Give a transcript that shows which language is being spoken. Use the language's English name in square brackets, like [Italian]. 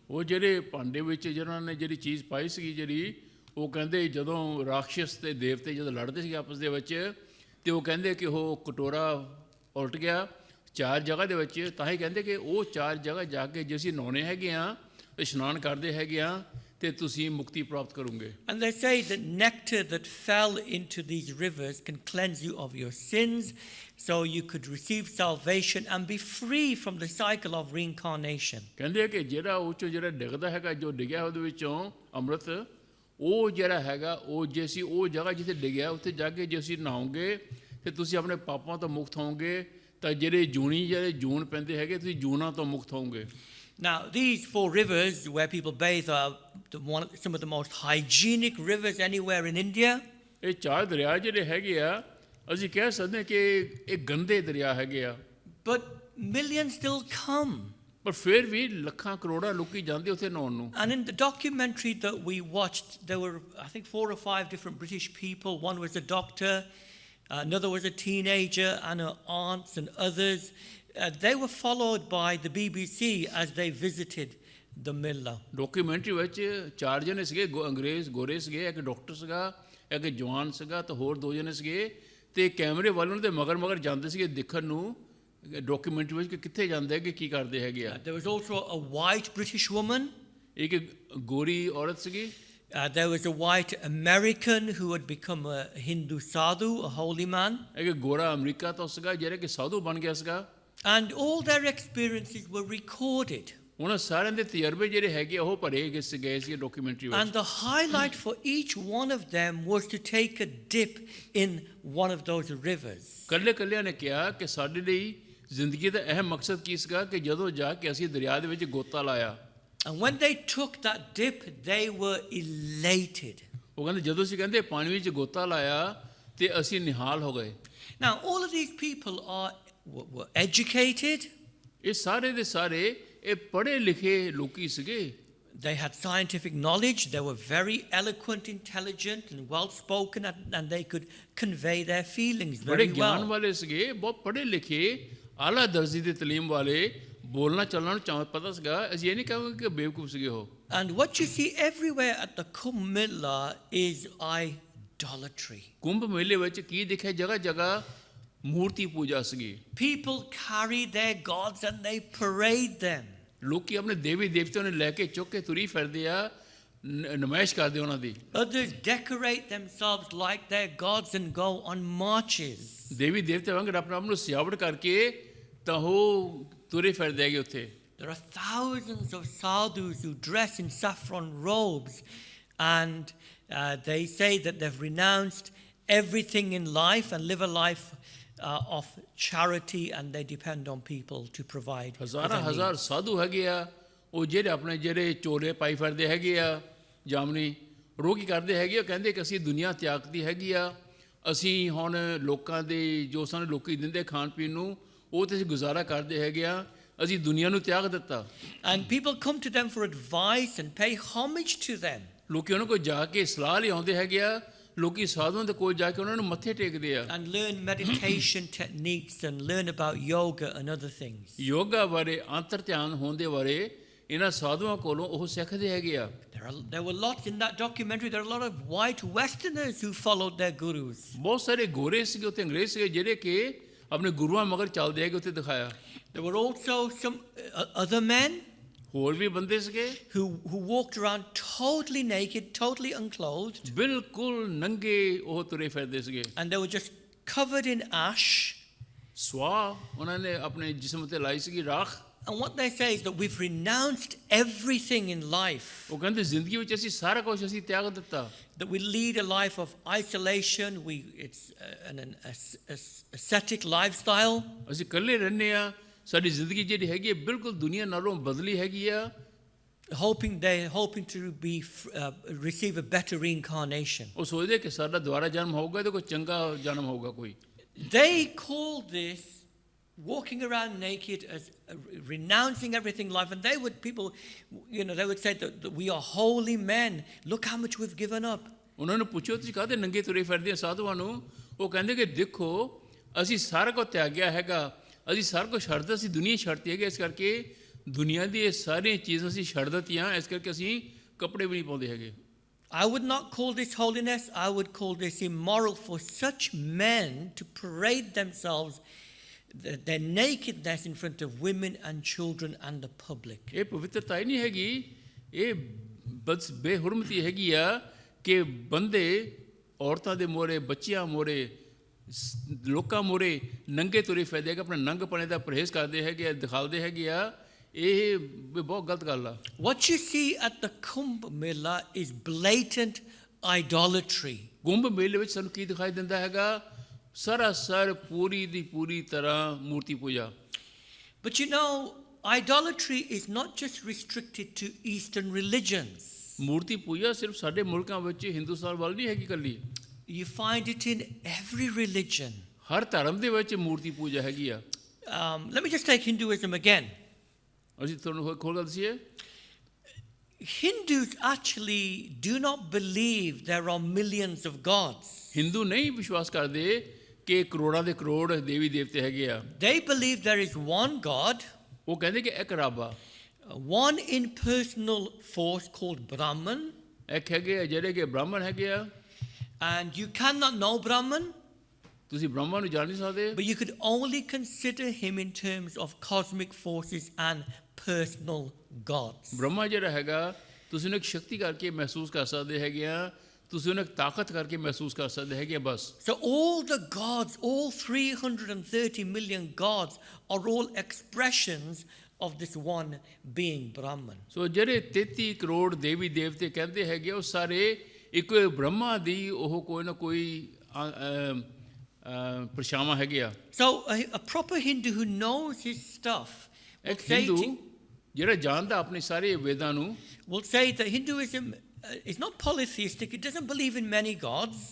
[Punjabi] ਉਹ ਜਿਹੜੇ ਭਾਂਡੇ ਵਿੱਚ ਜਿਹਨਾਂ ਨੇ ਜਿਹੜੀ ਚੀਜ਼ ਪਾਈ ਸੀਗੀ ਜਿਹੜੀ, ਉਹ ਕਹਿੰਦੇ ਜਦੋਂ ਰਾਖਸ਼ ਤੇ ਦੇਵਤੇ ਜਦੋਂ ਲੜਦੇ ਸੀਗੇ ਆਪਸ ਦੇ ਵਿੱਚ, ਤੇ ਉਹ ਕਹਿੰਦੇ ਕਿ ਉਹ ਕਟੋਰਾ ਉਲਟ ਗਿਆ 4 ਜਗ੍ਹਾ ਦੇ ਵਿੱਚ। ਤਾਂ ਹੀ ਕਹਿੰਦੇ ਕਿ ਉਹ 4 ਜਗ੍ਹਾ ਜਾ ਕੇ ਜੇ ਅਸੀਂ ਨਹਾਉਣੇ ਹੈਗੇ ਆ ਤੇ ਇਸ਼ਨਾਨ ਕਰਦੇ ਹੈਗੇ ਆ ਤੇ ਤੁਸੀਂ ਮੁਕਤੀ ਪ੍ਰਾਪਤ ਕਰੋਗੇ। [English] And they say that nectar that fell into these rivers can cleanse you of your sins, so you could receive salvation and be free from the cycle of reincarnation. [Punjabi] ਕਹਿੰਦੇ ਕਿ ਜਿਹੜਾ ਉਹ 'ਚੋਂ ਜਿਹੜਾ ਡਿੱਗਦਾ ਹੈਗਾ, ਜੋ ਡਿੱਗਿਆ ਉਹਦੇ ਵਿੱਚੋਂ ਅੰਮ੍ਰਿਤ, ਉਹ ਜਿਹੜਾ ਹੈਗਾ ਉਹ ਜੇ ਅਸੀਂ ਉਹ ਜਗ੍ਹਾ ਜਿੱਥੇ ਡਿੱਗਿਆ ਉੱਥੇ ਜਾ ਕੇ ਜੇ ਅਸੀਂ ਨਹਾਓਗੇ ਤੇ ਤੁਸੀਂ ਆਪਣੇ ਪਾਪਾਂ ਤੋਂ ਮੁਕਤ ਹੋਵੋਗੇ, ਤਾਂ ਜਿਹੜੇ ਜੂਨ ਪੈਂਦੇ ਹੈਗੇ ਤੁਸੀਂ ਜੂਨਾਂ ਤੋਂ ਮੁਕਤ ਹੋਵੋਗੇ। [English] Now, these 4 rivers where people bathe are some of the most hygienic rivers anywhere in India. [Punjabi] ਇਹ 4 ਦਰਿਆ ਜਿਹੜੇ ਹੈਗੇ ਆ, ਅਸੀਂ ਕਹਿ ਸਕਦੇ ਕਿ ਇਹ ਗੰਦੇ ਦਰਿਆ ਹੈਗੇ ਆ। [English] But millions still come. [Punjabi] ਪਰ ਫਿਰ ਵੀ ਲੱਖਾਂ ਕਰੋੜਾਂ ਲੋਕੀ ਜਾਂਦੇ ਉੱਥੇ ਨਹਾਉਣ ਨੂੰ। [English] And in the documentary that we watched, there were, I think, 4 or 5 different British people. One was a doctor, another was a teenager, and her aunts and others. They were followed by the BBC as they visited the Mela. [Punjabi] Documentary ਵਿੱਚ 4 ਜਣੇ ਸੀਗੇ, ਅੰਗਰੇਜ਼ ਗੋਰੇ ਸੀਗੇ, ਇੱਕ doctor ਸੀਗਾ, ਇੱਕ ਜਵਾਨ ਸੀਗਾ, ਤੇ ਹੋਰ 2 ਜਣੇ ਸੀਗੇ, ਤੇ ਕੈਮਰੇ ਵਾਲੋਂ ਦੇ ਮਗਰ ਜਾਂਦੇ ਸੀਗੇ ਦੇਖਣ ਨੂੰ ਡਾਕੂਮੈਂਟਰੀ ਵਿੱਚ ਕਿ ਕਿੱਥੇ ਜਾਂਦੇ ਕਿ ਕੀ ਕਰਦੇ ਹੈਗੇ ਆ। [English] There was also a white British woman. [Punjabi] ਇੱਕ ਗੋਰੀ ਔਰਤ ਸੀਗੀ। [English] There was a white American who had become a Hindu sadhu, a holy man. [Punjabi] ਇੱਕ ਗੋਰਾ ਅਮਰੀਕਾ ਤੋਂ ਸੀਗਾ ਜਿਹੜਾ ਕਿ ਸਾਧੂ ਬਣ ਗਿਆ ਸੀਗਾ। [English] And all their experiences were recorded. [Punjabi] ਉਹਨਾਂ ਸਾਰਿਆਂ ਦੇ ਤਜਰਬੇ ਜਿਹੜੇ ਹੈਗੇ ਉਹ ਭਰੇ ਗਏ ਸੀ ਡਾਕੂਮੈਂਟਰੀ ਵਿੱਚ। [English] And the highlight for each one of them was to take a dip in one of those rivers. [Punjabi] ਕੱਲਿਆਂ ਨੇ ਕਿਹਾ ਕਿ ਸਾਡੇ ਲਈ ਜ਼ਿੰਦਗੀ ਦਾ ਅਹਿਮ ਮਕਸਦ ਕੀ ਸੀਗਾ ਕਿ ਜਦੋਂ ਜਾ ਕੇ ਅਸੀਂ ਦਰਿਆ ਦੇ ਵਿੱਚ ਗੋਤਾ ਲਾਇਆ, [English] And when they took that dip, they were elated. [Punjabi] ਉਹ ਕਹਿੰਦੇ ਜਦੋਂ ਅਸੀਂ ਕਹਿੰਦੇ ਪਾਣੀ ਵਿੱਚ ਗੋਤਾ ਲਾਇਆ ਤੇ ਅਸੀਂ ਨਿਹਾਲ ਹੋ ਗਏ। [English] Now, all of these people were educated. [Punjabi] ਇਹ ਸਾਰੇ ਦੇ ਸਾਰੇ ਇਹ ਪੜ੍ਹੇ ਲਿਖੇ ਲੋਕੀ ਸੀਗੇ। [English] They had scientific knowledge. They were very eloquent, intelligent, and well-spoken, and they could convey their feelings [Punjabi] ਬੜੇ [English] very [Punjabi] ਗਿਆਨ [English] well. [Punjabi] ਵਾਲੇ ਸੀਗੇ, ਬਹੁਤ ਪੜ੍ਹੇ ਲਿਖੇ, ਆਲਾ ਦਰਜੇ ਦੀ ਤਾਲੀਮ ਵਾਲੇ, ਬੋਲਣਾ ਚੱਲਣਾ ਨੂੰ ਪਤਾ ਸੀਗਾ। ਅਸੀਂ ਇਹ ਨਹੀਂ ਕਹਾਂਗੇ ਕਿ ਬੇਵਕੂਫ ਸੀਗੇ ਉਹ। [English] And what you see everywhere at the Kumbh Mela is idolatry. [Punjabi] Kumbh ਮੇਲੇ ਵਿੱਚ ਕੀ ਦਿਖਿਆ? ਜਗ੍ਹਾ ਜਗ੍ਹਾ ਮੂਰਤੀ ਪੂਜਾ ਸੀਗੀ। [English] People carry their gods and they parade them. [Punjabi] ਲੋਕੀ ਆਪਣੇ ਦੇਵੀ ਦੇਵਤਿਆਂ ਨੂੰ ਲੈ ਕੇ ਚੁੱਕ ਕੇ ਤੁਰੀ ਫਿਰਦੇ ਆ, ਨਮਾਇਸ਼ ਕਰਦੇ ਉਹਨਾਂ ਦੀ। [English] Others decorate themselves like their gods and go on marches. [Punjabi] ਦੇਵੀ ਦੇਵਤੇ ਵਾਂਗ ਆਪਣੇ ਆਪ ਨੂੰ ਸਿਆਵਟ ਕਰਕੇ ਤਾਂ ਉਹ ਤੁਰੇ ਫਿਰਦੇ ਹੈਗੇ ਉੱਥੇ। [English] There are thousands of sadhus who dress in saffron robes, and they say that they've renounced everything in life and live a life of charity, and they depend on people to provide for [Punjabi] ਹਜ਼ਾਰਾਂ [English] their [Punjabi] ਹਜ਼ਾਰ [English] needs. [Punjabi] ਸਾਧੂ ਹੈਗੇ ਆ, ਉਹ ਜਿਹੜੇ ਆਪਣੇ ਜਿਹੜੇ ਚੋਲੇ ਪਾਈ ਫਿਰਦੇ ਹੈਗੇ ਆ, ਜਾਮਨੀ ਰੋਹ ਕੀ ਕਰਦੇ ਹੈਗੇ ਆ, ਕਹਿੰਦੇ ਕਿ ਅਸੀਂ ਦੁਨੀਆ ਤਿਆਗਤੀ ਹੈਗੀ ਆ, ਅਸੀਂ ਹੁਣ ਲੋਕਾਂ ਦੇ ਜੋ ਸਾਨੂੰ ਲੋਕੀ ਦਿੰਦੇ ਖਾਣ ਪੀਣ ਨੂੰ ਉਹ ਤੇ ਅਸੀਂ ਗੁਜ਼ਾਰਾ ਕਰਦੇ ਹੈਗੇ ਆ, ਅਸੀਂ ਦੁਨੀਆ ਨੂੰ ਤਿਆਗ ਦਿੱਤਾ। [English] And people come to them for advice and pay homage to them. [Punjabi] ਲੋਕੀ ਉਹਨਾਂ ਕੋਲ ਜਾ ਕੇ ਸਲਾਹ ਲਈ ਆਉਂਦੇ ਹੈਗੇ ਆ, ਲੋਕੀ ਸਾਧੂਆਂ ਦੇ ਕੋਲ ਜਾ ਕੇ ਉਹਨਾਂ ਨੂੰ ਮੱਥੇ ਟੇਕਦੇ ਆ। [English] And learn meditation techniques and learn about yoga and other things. [Punjabi] Yoga ਬਾਰੇ, ਅੰਤਰ ਧਿਆਨ ਹੋਣ ਦੇ ਬਾਰੇ ਇਹਨਾਂ ਸਾਧੂਆਂ ਕੋਲੋਂ ਉਹ ਸਿੱਖਦੇ ਹੈਗੇ ਆ। [English] There were lots in that documentary. There are a lot of white Westerners who followed their gurus. [Punjabi] ਬਹੁਤ ਸਾਰੇ ਗੋਰੇ ਸੀਗੇ ਉੱਥੇ, ਅੰਗਰੇਜ਼ ਸੀਗੇ, ਜਿਹੜੇ ਕਿ ਆਪਣੇ ਗੁਰੂਆਂ ਮਗਰ ਚੱਲਦੇ ਹੈਗੇ, ਉੱਥੇ ਦਿਖਾਇਆ। [English] There were also some other men [Punjabi] ਹੋਰ ਵੀ ਬੰਦੇ ਸੀਗੇ [English] who walked around totally naked, totally unclothed, [Punjabi] ਬਿਲਕੁਲ ਨੰਗੇ ਉਹ ਤੁਰੇ ਫਿਰਦੇ ਸੀਗੇ। [English] and they were just covered in ash. [Punjabi] ਸਵਾਹ ਉਹਨਾਂ ਨੇ ਆਪਣੇ ਜਿਸਮ ਤੇ ਲਾਈ ਸੀਗੀ, ਰਾਖ। [English] And what they say is that we've renounced everything in life, [Punjabi] ਉਹ ਕਹਿੰਦੇ ਜ਼ਿੰਦਗੀ ਵਿੱਚ ਅਸੀਂ ਸਾਰਾ ਕੁਝ ਅਸੀਂ ਤਿਆਗ ਦਿੱਤਾ। [English] that we lead a life of isolation. It's an ascetic lifestyle. [Punjabi] ਅਸੀਂ ਇਕੱਲੇ ਰਹਿੰਦੇ ਆ, ਸਾਡੀ ਜ਼ਿੰਦਗੀ ਜਿਹੜੀ ਹੈਗੀ ਹੈ ਬਿਲਕੁਲ ਦੁਨੀਆ ਨਾਲੋਂ ਬਦਲੀ ਹੈਗੀ ਆ। [English] hoping to receive a better reincarnation. [Punjabi] ਉਹ ਸੋਚਦੇ ਕਿ ਸਾਡਾ ਦੁਬਾਰਾ ਜਨਮ ਹੋਊਗਾ ਤੇ ਕੋਈ ਚੰਗਾ ਜਨਮ ਹੋਊਗਾ ਕੋਈ। [English] They call this walking around naked as renouncing everything in life, and they would say that we are holy men. Look how much we've given up. [Punjabi] ਉਹਨਾਂ ਨੂੰ ਪੁੱਛੋ ਤੁਸੀਂ ਕਾਹਦੇ ਨੰਗੇ ਤੁਰੇ ਫਿਰਦੇ ਆ ਸਾਧੂਆਂ ਨੂੰ? ਉਹ ਕਹਿੰਦੇ ਕਿ ਦੇਖੋ ਅਸੀਂ ਸਾਰਾ ਕੁਝ ਤਿਆਗਿਆ ਹੈਗਾ, ਅਸੀਂ ਸਾਰਾ ਕੁਝ ਛੱਡ ਦਿੱਤਾ, ਅਸੀਂ ਦੁਨੀਆ ਛੱਡਤੀ ਹੈਗੀ, ਇਸ ਕਰਕੇ ਦੁਨੀਆ ਦੀ ਇਹ ਸਾਰੀਆਂ ਚੀਜ਼ਾਂ ਅਸੀਂ ਛੱਡ ਦਿੱਤੀਆਂ, ਇਸ ਕਰਕੇ ਅਸੀਂ ਕੱਪੜੇ ਵੀ ਨਹੀਂ ਪਾਉਂਦੇ ਹੈਗੇ। [English] I would not call this holiness. I would call this immoral for such men to parade themselves, their nakedness in front of women and children and the public. [Punjabi] ਇਹ ਪਵਿੱਤਰਤਾ ਹੀ ਨਹੀਂ ਹੈਗੀ, ਇਹ ਬਸ ਬੇਹੁਰਮਤੀ ਹੈਗੀ ਆ ਕਿ ਬੰਦੇ ਔਰਤਾਂ ਦੇ ਮੋਹਰੇ, ਬੱਚਿਆਂ ਮੋਹਰੇ, ਲੋਕਾਂ ਮੋਹਰੇ ਨੰਗੇ ਤੁਰੇ ਫਿਰਦੇ ਹੈਗੇ, ਆਪਣੇ ਨੰਗਪਣੇ ਦਾ ਪਰਹੇਜ਼ ਕਰਦੇ ਹੈਗੇ, ਦਿਖਾਉਂਦੇ ਹੈਗੇ ਆ। ਇਹ ਬਹੁਤ ਗਲਤ ਗੱਲ ਆ। [English] What you see at the Kumbh Mela is blatant idolatry. [Punjabi] Kumbh ਮੇਲੇ ਵਿੱਚ ਸਾਨੂੰ ਕੀ ਦਿਖਾਈ ਦਿੰਦਾ ਹੈਗਾ? ਸਰਾਸਰ ਪੂਰੀ ਦੀ ਪੂਰੀ ਤਰ੍ਹਾਂ ਮੂਰਤੀ ਪੂਜਾ। [English] But idolatry is not just restricted to Eastern religions. [Punjabi] ਮੂਰਤੀ ਪੂਜਾ ਸਿਰਫ ਸਾਡੇ ਮੁਲਕਾਂ ਵਿੱਚ ਹਿੰਦੁਸਤਾਨ ਵੱਲ ਨਹੀਂ ਹੈਗੀ ਇਕੱਲੀ। [English] You find it in every religion. [Punjabi] ਹਰ ਧਰਮ ਦੇ ਵਿੱਚ ਮੂਰਤੀ ਪੂਜਾ ਹੈਗੀ ਆ। [English] Let me just take Hinduism again. [Punjabi] ਅਸੀਂ ਤੁਹਾਨੂੰ ਹੋਰ ਗੱਲ ਦੱਸੀਏ। [English] Hindus actually do not believe there are millions of gods. [Punjabi] Hindu ਨਹੀਂ ਵਿਸ਼ਵਾਸ ਕਰਦੇ ਕਿ ਕਰੋੜਾਂ ਦੇ ਕਰੋੜ ਦੇਵੀ ਦੇਵਤੇ ਹੈਗੇ ਆ। [English] They believe there is one God, [Punjabi] ਉਹ ਕਹਿੰਦੇ ਕਿ ਇੱਕ ਰੱਬ ਆ, [English] one impersonal force called Brahman, [Punjabi] ਇੱਕ ਹੈਗੇ ਆ ਜਿਹੜੇ ਕਿ ਬ੍ਰਾਹਮਣ ਹੈਗੇ ਆ। [English] and you cannot know Brahman, [Punjabi] ਤੁਸੀਂ ਬ੍ਰਾਹਮਣ ਨੂੰ ਜਾਣ ਨਹੀਂ ਸਕਦੇ, [English] but you could only consider him in terms of cosmic forces and personal gods. [Punjabi] Brahma ਜਿਹੜਾ ਹੈਗਾ ਤੁਸੀਂ ਉਹਨੂੰ ਇੱਕ ਸ਼ਕਤੀ ਕਰਕੇ ਮਹਿਸੂਸ ਕਰ ਸਕਦੇ ਹੈਗੇ ਆ, ਤੁਸੀਂ ਉਹਨੂੰ ਇੱਕ ਤਾਕਤ ਕਰਕੇ ਮਹਿਸੂਸ ਕਰ ਸਕਦੇ ਹੈਗੇ ਆ ਬਸ। [English] So all the gods, all 330 million gods are all expressions of this one being Brahman. [Punjabi] ਸੋ ਜਿਹੜੇ 33 ਕਰੋੜ ਦੇਵੀ ਦੇਵਤੇ ਕਹਿੰਦੇ ਹੈਗੇ ਉਹ ਸਾਰੇ ਇੱਕੋ ਬ੍ਰਹਮਾ ਦੀ ਉਹ ਕੋਈ ਨਾ ਕੋਈ ਪਰਛਾਵਾਂ ਹੈਗੇ ਆ। [English] So a proper Hindu who knows his stuff will [Punjabi] ਇੱਕ [English] say, [Punjabi] ਹਿੰਦੂ ਜਿਹੜਾ ਜਾਣਦਾ ਆਪਣੇ ਸਾਰੇ ਵੇਦਾਂ ਨੂੰ, [English] will say that Hinduism is not polytheistic. It doesn't believe in many gods.